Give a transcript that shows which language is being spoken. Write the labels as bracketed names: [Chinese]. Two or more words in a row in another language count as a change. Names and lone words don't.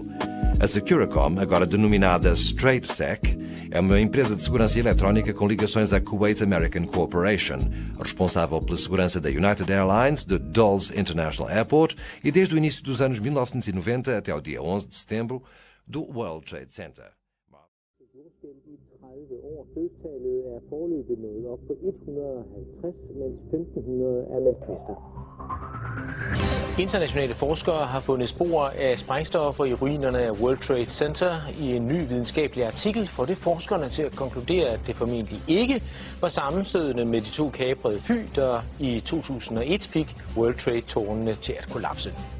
[Portuguese] A Securacom, agora denominada StraightSec, é uma empresa de segurança eletrónica com ligações à Kuwait American Corporation, responsável pela segurança da United Airlines, de Dulles International Airport e desde o início dos anos 1990 até o dia 11 de setembro do World Trade Center. [Danish] Dødstallet er foreløbig nået op på 150, mens 1.500 er meldt kvæster. Internationale forskere har fundet spor af sprængstoffer i ruinerne af World Trade Center. I en ny videnskabelig artikel får det forskerne til at konkludere, at det formentlig ikke var sammenstødende med de to kaprede fly, der i 2001 fik World Trade-tårnene til at kollapse.